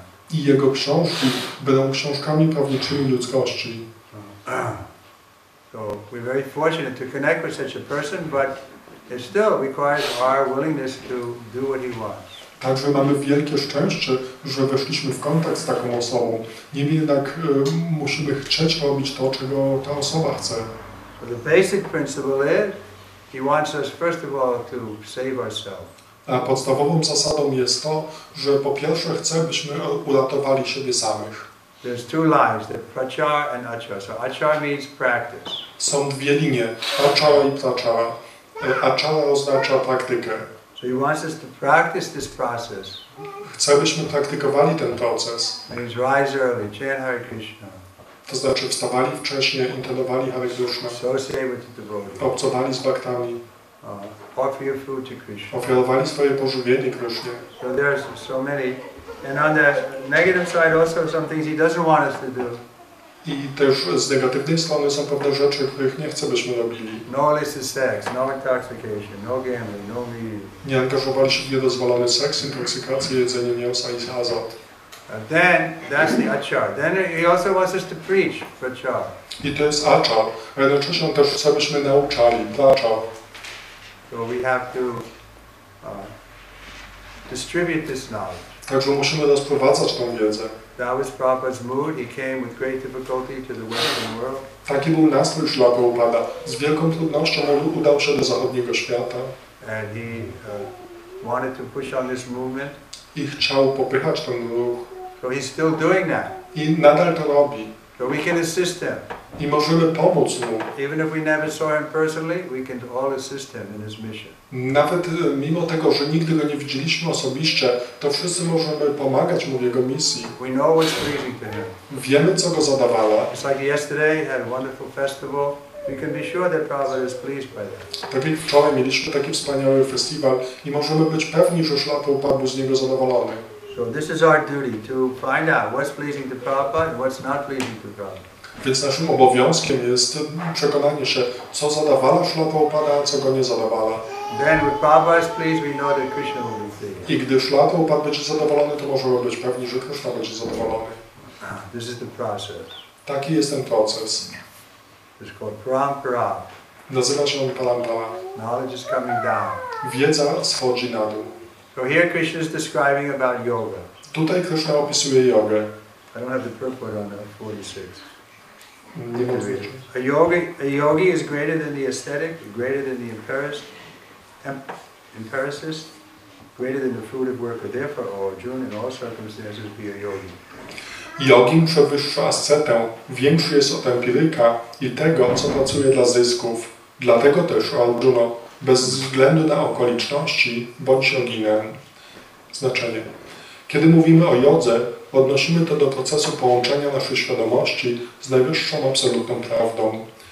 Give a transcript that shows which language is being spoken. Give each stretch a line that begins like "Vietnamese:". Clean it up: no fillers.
Polish: I jego książki będą książkami prawniczymi ludzkości.
English: So we're very fortunate to connect with such a person, but it still requires our willingness to do what he wants.
Polish: Także mamy wielkie szczęście, że weszliśmy w kontakt z taką osobą. Niemniej jednak musimy chcieć robić to, czego ta osoba chce.
English: So the basic principle is, he wants us first of all to save ourselves.
Polish: A podstawową zasadą jest to, że po pierwsze chce, byśmy uratowali siebie samych.
English: There's two lines, the prachar and achar. So achar means practice.
Polish: Są dwie linie, achara i prachara. Achara oznacza praktykę.
English: So he wants us to practice this process.
Polish: Chce, byśmy praktykowali ten proces.
English: Means rise early, chant Hare Krishna.
Polish: To znaczy wstawali wcześniej, intonowali Hare Krishna.
English: Associate with the devotees.
Polish: Obcowali z bhaktami.
English: Offer your food to Krishna.
Polish: Ofiarowali swoje pożywienie Krishnie.
English: So there's so many. And on the negative side also some things he doesn't want us to do.
Polish: I też z negatywnej strony są pewne rzeczy, których nie chce, byśmy robili.
English: No illicit sex, no intoxication, no gambling, no meeting.
Polish: Nie angażowali się w niedozwolony seks, intoksykację, jedzenie mięsa i hazard.
English: And then, that's the achar. Then he also wants us to preach prachar.
Polish: I to jest achar. A jednocześnie on też chce, byśmy nauczali, prachar.
English: So we have to distribute this knowledge.
Polish: Także musimy rozprowadzać tą wiedzę.
English: That was Prabhupada's mood. He came with great difficulty to the Western world.
Polish: Taki był nastrój Srila Prabhupada. Z wielką trudnością udał się do zachodniego świata.
English: And he wanted to push on this movement.
Polish: I chciał popychać ten ruch.
English: So he's still doing that.
Polish: I nadal to robi.
English: So we can assist him.
Polish: I możemy pomóc mu.
English: Even if we never saw him personally, we can all assist him in his mission.
Polish: Nawet mimo tego, że nigdy go nie widzieliśmy osobiście, to wszyscy możemy pomagać mu w jego misji.
English: We know what's pleasing to him.
Polish: Wiemy, co go zadawala.
English: It's like yesterday, had a wonderful festival. We can be sure that Prabhupada is pleased by that.
Polish: Tak jak wczoraj mieliśmy taki wspaniały festiwal i możemy być pewni, że Srila Prabhupada był z niego zadowolony.
English: So this is our duty to find out what's pleasing to Prabhupada and what's not pleasing to Prabhupada.
Polish: Więc naszym obowiązkiem jest przekonanie się, co zadawala Srila Prabhupada, a co go nie zadawala.
English: Then when Prabhupada is pleased, we know that Krishna will be pleased.
Polish: I gdy Srila Prabhupada będzie zadowolony, to możemy być pewni, że Krishna będzie zadowolony.
English: This is the process.
Polish: Taki jest ten proces.
English: It's called parampara.
Polish: Nazywa się on parampara.
English: Knowledge is coming down.
Polish: Wiedza schodzi na dół.
English: So here Krishna is describing about yoga.
Polish: Tutaj Krishna opisuje jogę.
English: I don't have the purport on 46.
Polish: Nie mówię.
English: A yogi is greater than the ascetic, greater than the empiricist, greater than the fruitive worker. Therefore, O Arjuna, in all circumstances, be a yogi.
Polish: Jogin przewyższa ascetę, większy jest od empiryka i tego, co pracuje dla zysków. Dlatego też, o Arjuno, bez względu na okoliczności, bądź joginem. Znaczenie. Kiedy mówimy o jodze, odnosimy to do procesu połączenia naszej świadomości z najwyższą absolutną prawdą.